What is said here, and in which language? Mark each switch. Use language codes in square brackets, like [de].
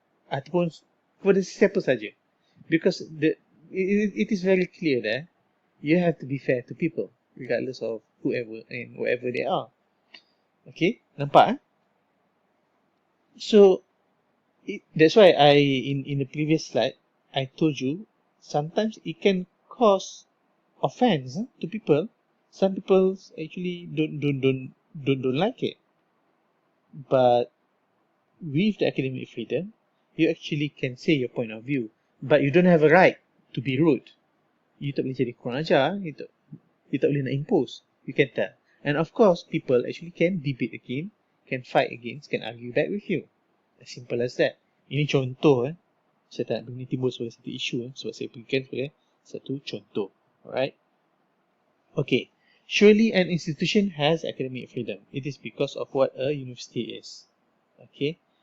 [ms] Ataupun kepada siapa saja. [en] Because it is very clear that you have to be fair to people regardless of whoever and wherever they are. Okay? Nampak? So, that's why in the previous slide, I told you, sometimes it can cause offense to people. Some people actually don't like it. But with the academic freedom, you actually can say your point of view. But you don't have a right to be rude. [ms] You tak boleh jadi kurang ajar. You tak boleh nak impose. [en] You can tell. And of course, people actually can debate again, can fight against, can argue back with you. As simple as that. [ms] Ini contoh. Saya tak nak benda timbul sebagai satu isu sebab saya berikan sebagai satu contoh. Alright. Okay. [en] Surely an institution has academic freedom. It is because of what a university is. Okay.